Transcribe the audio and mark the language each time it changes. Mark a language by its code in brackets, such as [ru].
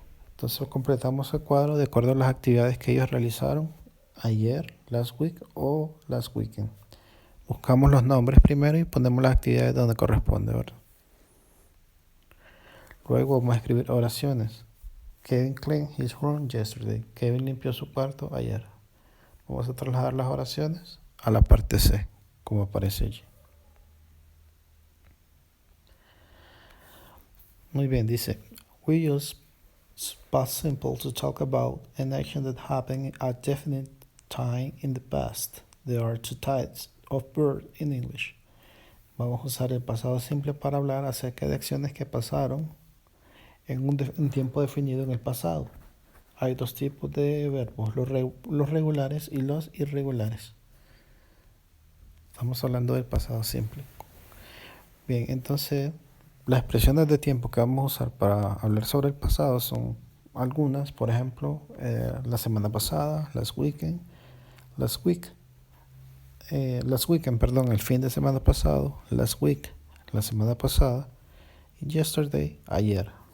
[es] Entonces completamos el cuadro de acuerdo a las actividades que ellos realizaron ayer, [en] last week [es] o [en] last weekend. [es] Buscamos los nombres primero y ponemos las actividades donde corresponde, ¿verdad? Luego vamos a escribir oraciones. [en] Kevin cleaned his room yesterday. [es] Kevin limpió su cuarto ayer. Vamos a trasladar las oraciones a la parte C, como aparece allí. Muy bien, dice, [en] we use past simple to talk about an action that happened at definite time in the past. There are two types of verb in English. [es] Vamos a usar el pasado simple para hablar acerca de acciones que pasaron en un tiempo definido en el pasado. Hay dos tipos de verbos, los regulares y los irregulares. Estamos hablando del pasado simple. Bien, entonces las expresiones de tiempo que vamos a usar para hablar sobre el pasado son algunas, por ejemplo, la semana pasada, [en] last weekend, last weekend, [es] el fin de semana pasado, [en] last week, [es] la semana pasada, y yesterday, ayer.